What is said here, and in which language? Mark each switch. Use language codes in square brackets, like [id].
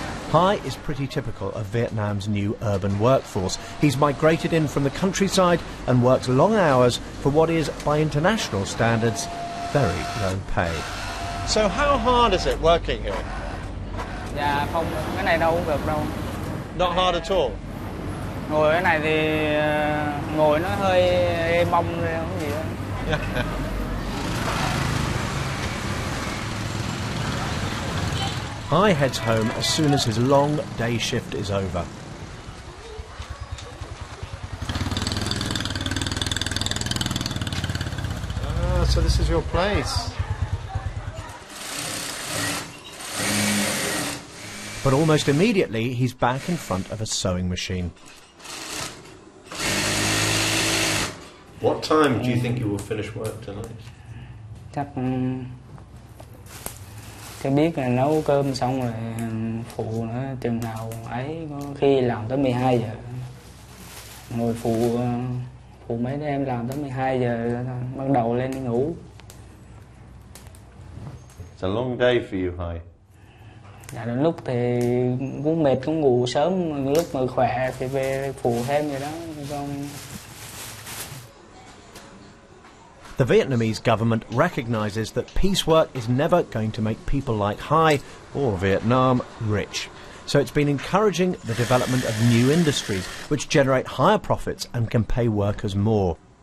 [en] Hai is pretty typical of Vietnam's new urban workforce. He's migrated in from the countryside and works long hours for what is, by international standards, very low pay. So how hard is it working here? [vi] Dạ không, cái này đâu cũng được đâu. [en] Not hard at all? [vi] Ngồi cái này thì ngồi nó hơi êm bông rồi không gì đó. [en] Hai heads home as soon as his long day shift is over. Ah, so this is your place. But almost immediately, he's back in front of a sewing machine. What time do you think you will finish work tonight? [vi] Chắc cái biết là nấu cơm xong rồi phụ nữa chừng nào ấy, có khi làm tới 12 giờ. Ngồi phụ mấy đứa em làm tới 12 giờ bắt đầu lên đi ngủ. [en] It's a long day for you, Hai. [vi] Dạ, đến lúc thì cũng mệt cũng ngủ sớm, lúc mà khỏe thì về phụ thêm vậy đó. Không... [en] The Vietnamese government recognises that piecework is never going to make people like Hai or Vietnam rich. So it's been encouraging the development of new industries which generate higher profits and can pay workers more.